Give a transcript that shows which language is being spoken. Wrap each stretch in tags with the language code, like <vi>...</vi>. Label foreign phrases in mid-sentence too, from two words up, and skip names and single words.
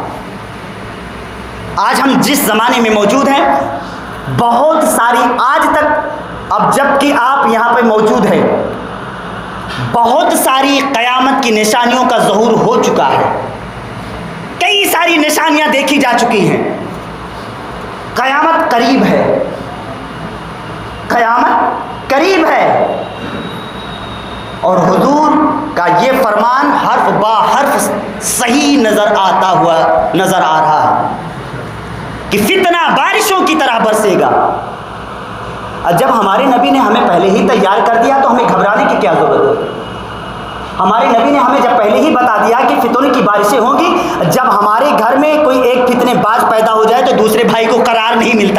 <ur>آج ہم جس زمانے میں موجود ہیں، بہت ساری آج تک، اب جب کہ آپ یہاں پہ موجود ہیں، بہت ساری قیامت کی نشانیوں کا ظہور ہو چکا ہے، کئی ساری نشانیاں دیکھی جا چکی ہیں۔ قیامت قریب ہے، قیامت قریب ہے، اور حضور کا یہ فرمان حرف با حرف صحیح نظر آ رہا ہے کہ فتنہ بارشوں کی طرح برسے گا۔ جب ہمارے نبی نے ہمیں پہلے ہی تیار کر دیا تو ہمیں گھبرانے کی کیا ضرورت ہے؟ ہمارے نبی نے ہمیں جب پہلے ہی بتا دیا کہ فتنے کی بارشیں ہوں گی، جب ہمارے گھر میں کوئی ایک فتنے باز پیدا ہو جائے تو دوسرے بھائی کو قرار نہیں ملتا۔</ur>